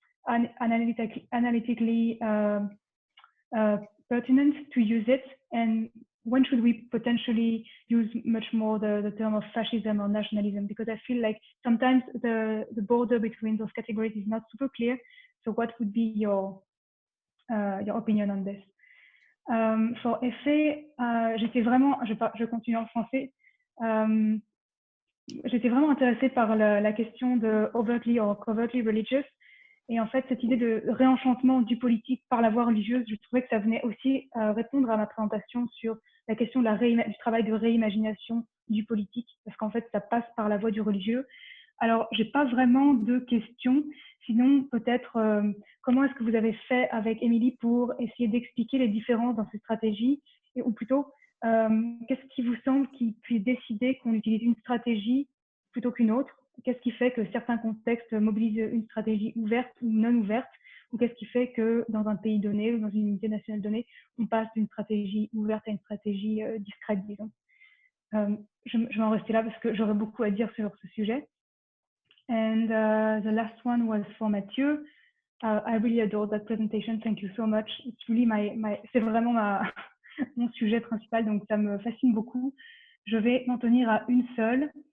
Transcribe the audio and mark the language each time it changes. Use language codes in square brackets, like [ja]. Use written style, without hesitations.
[en] analytically pertinent to use it, and when should we potentially use much more the term of fascism or nationalism? Because I feel like sometimes the border between those categories is not super clear. So what would be your opinion on this? [fr] For effet, j'étais vraiment, je continue en français, j'étais vraiment intéressée par la question de [en] overtly or covertly religious. [fr] Et en fait, cette idée de réenchantement du politique par la voie religieuse, je trouvais que ça venait aussi répondre à ma présentation sur la question de du travail de réimagination du politique, parce qu'en fait, ça passe par la voie du religieux. Alors, j'ai pas vraiment de questions, sinon peut-être comment est-ce que vous avez fait avec Émilie pour essayer d'expliquer les différences dans ces stratégies, ou plutôt, qu'est-ce qui vous semble qui puisse décider qu'on utilise une stratégie plutôt qu'une autre? Qu'est-ce qui fait que certains contextes mobilisent une stratégie ouverte ou non ouverte? Ou qu'est-ce qui fait que dans un pays donné ou dans une unité nationale donnée, on passe d'une stratégie ouverte à une stratégie discrète, disons? Je vais en rester là parce que j'aurais beaucoup à dire sur ce sujet. [en] And the last one was for Mathieu. I really adore that presentation. Thank you so much. It's really [fr] c'est vraiment mon sujet principal, donc ça me fascine beaucoup. Je vais m'en tenir à une seule.